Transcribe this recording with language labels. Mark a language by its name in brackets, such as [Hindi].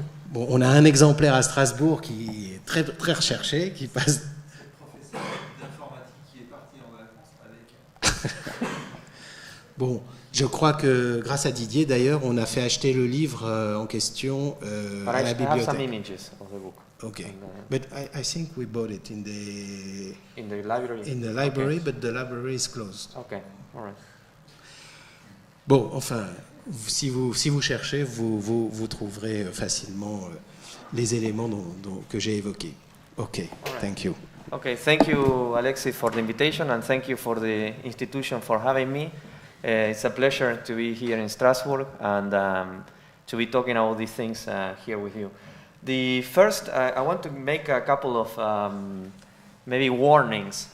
[French] Bon, on a un exemplaire à Strasbourg qui est très, très recherché, qui passe... C'est le professeur d'informatique qui est parti en vacances avec... Bon, je crois que grâce à Didier, d'ailleurs, on a fait acheter le livre en question à la bibliothèque. [English] I have some images of the book. Okay, but I think we bought it in the library. In the library, okay. But the library is closed. Okay, all right. [French] Bon, enfin, si vous cherchez, vous trouverez facilement les éléments que j'ai évoqués. [English] Okay, right. Thank you. Okay, thank you, Alexi, for the invitation, and thank you for the institution for having me. It's a pleasure to be here in Strasbourg and to be talking about these things here with you. The first, I want to make a couple of maybe warnings.